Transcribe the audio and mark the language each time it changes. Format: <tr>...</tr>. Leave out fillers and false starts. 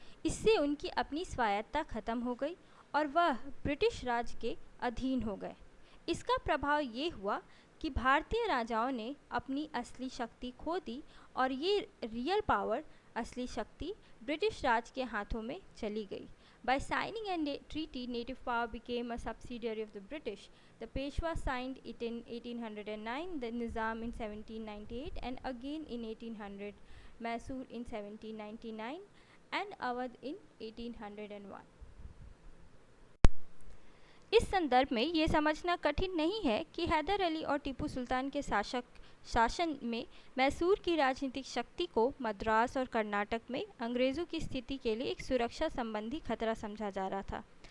<hi>इससे उनकी अपनी स्वायत्तता खत्म हो गई और वह ब्रिटिश राज के अधीन हो गए। इसका प्रभाव ये हुआ कि भारतीय राजाओं ने अपनी असली शक्ति खो दी और ये रियल पावर, असली शक्ति ब्रिटिश राज के हाथों में चली गई।</hi> <en>By signing a treaty, native power became a subsidiary of the British. The Peshwa signed it in 1809, the Nizam in 1798 and again in 1800, Mysore in 1799 and Awadh in 1801।</en> <hi>इस संदर्भ में ये समझना कठिन नहीं है कि हैदर अली और टीपू सुल्तान के शासन में मैसूर की राजनीतिक शक्ति को मद्रास और कर्नाटक में अंग्रेज़ों की स्थिति के लिए एक सुरक्षा संबंधी खतरा समझा जा रहा था।</hi>